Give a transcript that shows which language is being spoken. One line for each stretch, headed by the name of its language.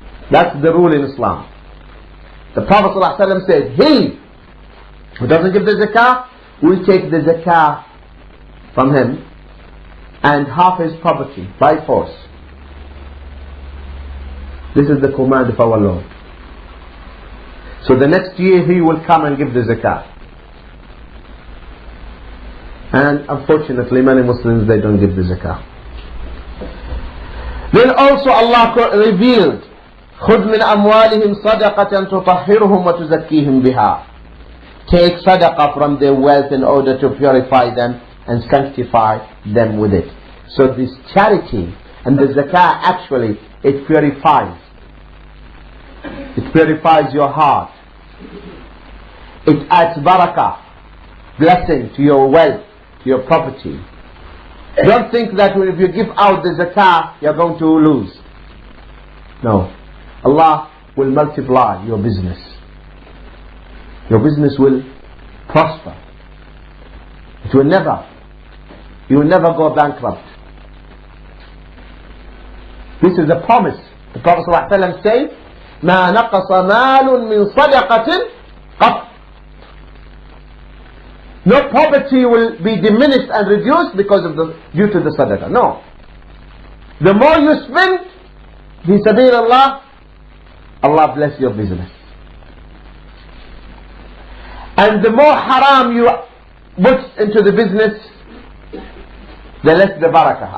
English: That's the rule in Islam. The Prophet ﷺ said, he who doesn't give the zakah, will take the zakah from him and half his property by force. This is the command of our Lord. So the next year he will come and give the zakah. And unfortunately many Muslims, they don't give the zakah. Then also Allah revealed,
Arabic: خُذْ مِنْ أَمْوَالِهِمْ صَدَقَةً تُطَهِّرُهُمْ وَتُزَكِّيهِمْ بِهَا.
English: Take sadaqah from their wealth in order to purify them and sanctify them with it. So this charity and the zakah, actually it purifies. It purifies your heart. It adds barakah, blessing to your wealth, to your property. Don't think that if you give out the zakah, you're going to lose. No. Allah will multiply your business. Your business will prosper. You will never go bankrupt. This is a promise. The Prophet ﷺ says,
Arabic: مَا نَقَصَ مَالٌ مِّن صَدَقَةٍ قَطْ.
English: No property will be diminished and reduced because of due to the sadaqah. No. The more you spend, fi sabil Allah bless your business. And the more haram you put into the business, the less the barakah.